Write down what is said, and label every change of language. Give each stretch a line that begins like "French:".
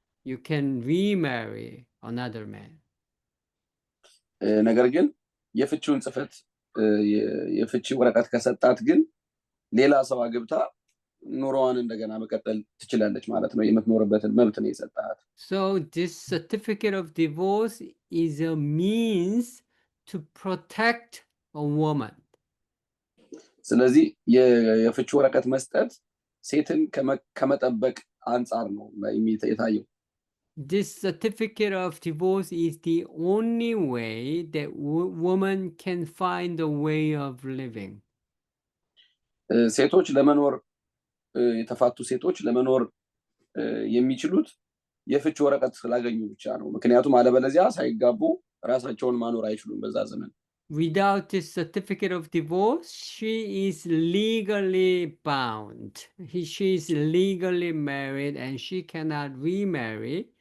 English: You can remarry another man.
Amharic: ነገር ግን የፍቺውን ጽፈት የፍቺ ወረቀት ከሰጣት ግን ሌላ ሰው አግብታ ኑሮዋን እንደገና መቀጠል ትችላለች ማለት ነው። የምትኖርበትን መብት ነው የሰጣት።
English: So this certificate of divorce is a means to protect a woman.
Amharic: ስለዚህ የፍቺ ወረቀት መስጠት ሴትን ከመጠበቅ አንጻር ነው የታየው።
English: This certificate of divorce is the only way that woman can find a way of living.
Amharic: ሴቶች ለመኖር የተፋቱ ሴቶች ለመኖር የሚችሉት የፍቺ ወረቀት ስላገኙ ብቻ ነው። ምክንያቱም አለበለዚያ ሳይጋቡ ራሳቸውን ማኖር አይችሉም በዛ ዘመን።
English: Without this certificate of divorce, she is legally bound. She is legally married and she cannot remarry.